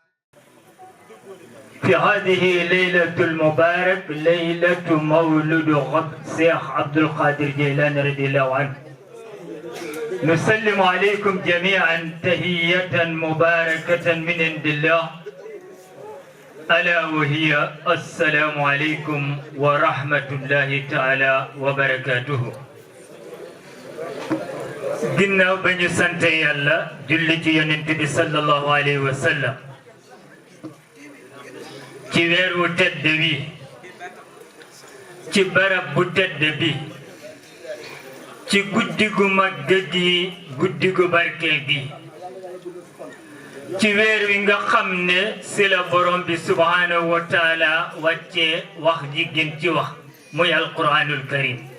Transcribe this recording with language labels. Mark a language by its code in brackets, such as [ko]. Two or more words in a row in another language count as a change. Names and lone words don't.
[ar] في هذه الليلة المبارك ليلة مولد الشيخ عبد القادر جيلاني رضي الله عنه نسلم عليكم جميعا تحية مباركة من عند الله ألا وهي السلام عليكم ورحمة الله تعالى وبركاته. [wo] ginnaaw ba ñu sant yàlla julli ci yonent bi [ar] صلى الله عليه وسلم [wo] ci weer wu tedd bi ci barab bu tedd bi ci guddi gu màgg gi guddi gu barkeel gi ci weer wi nga xam ne si la borom bi [ar] سبحانه وتعالى [wo] wàccee wax ji gën ci wax muy [ar] القرآن الكريم